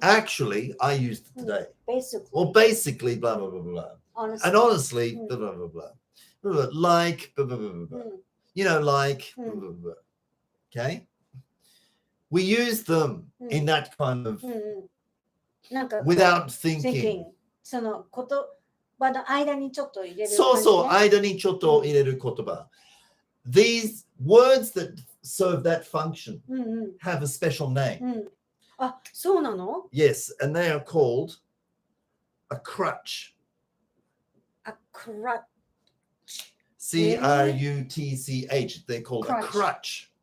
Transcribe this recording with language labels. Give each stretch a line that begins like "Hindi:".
English: Actually, I used it today. basically, Or basically, blah, blah, blah, blah. honestly, And honestly, blah, blah, blah, blah. Blah, blah, like, blah, blah, blah, blah, blah. You know, like, blah, blah, blah. Okay? We use them in that kind of,
Japanese: なんか
English: without thinking. thinking
Japanese: そのこと葉の間にちょっと入れる感じ、ね。そうそう、間にちょっと入れる言葉。
English: These words that serve that function
Japanese: うんうん
English: have a special name.
Japanese: うん。あ、そうなの
English: Yes, and they are called a crutch. A crutch. C-R-U-T-C-H. They're called a crutch.